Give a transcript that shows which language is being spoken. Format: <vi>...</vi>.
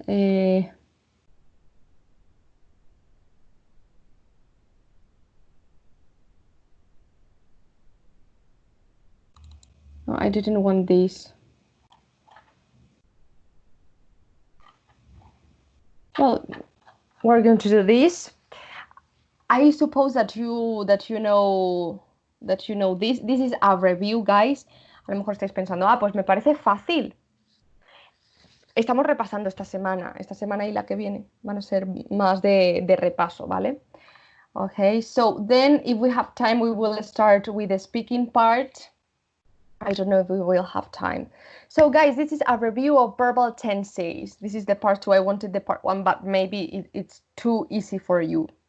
<en>No, I didn't want this. Well, we're going to do this. I suppose that you know this. This is a review, guys.</en> <es>A lo mejor estáis pensando, pues me parece fácil. Estamos repasando esta semana y la que viene van a ser más de repaso, ¿vale?</es> <en>Okay, so then if we have time, we will start with the speaking part. I don't know if we will have time. So guys, this is a review of verbal tenses. This is the part 2. I wanted the part 1, but maybe it's too easy for you.</en>